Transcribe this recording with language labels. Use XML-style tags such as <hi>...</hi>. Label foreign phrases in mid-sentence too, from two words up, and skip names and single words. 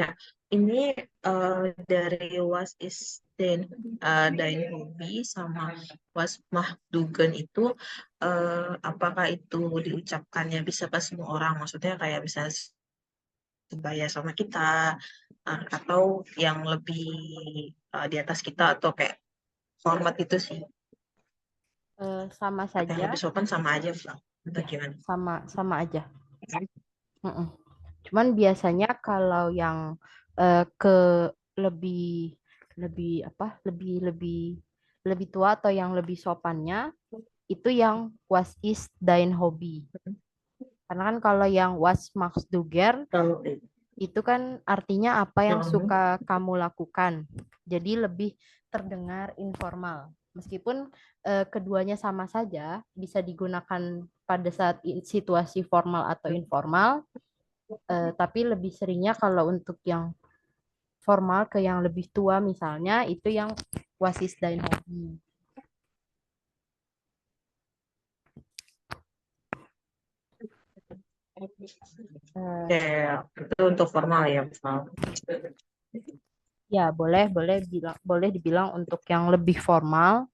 <id>Ini dari</id> <de>was is dein hobi</de> <id>sama was mahdugen itu apakah itu diucapkannya bisa ke semua orang? Maksudnya kayak bisa sebaya sama kita atau yang lebih di atas kita atau kayak format itu sih. Sama Yang saja. lebih sopan sama aja, Pak. Atau Ya, gimana? sama aja. Cuman biasanya kalau yang ke lebih lebih apa lebih tua atau yang lebih sopannya itu yang</id> <de>was is dein Hobby.</de> <id>Karena kan kalau yang</id> <de>was machst du gern</de> <id>Kalau itu kan artinya apa yang suka kamu lakukan. Jadi lebih terdengar informal. Meskipun keduanya sama saja, bisa digunakan pada saat situasi formal atau informal, tapi lebih seringnya kalau untuk yang formal ke yang lebih tua misalnya itu yang</id> <de>was ist dein Hobby.</de> <id>Ya, itu untuk formal ya, misal. Ya, boleh dibilang untuk yang lebih formal.</id>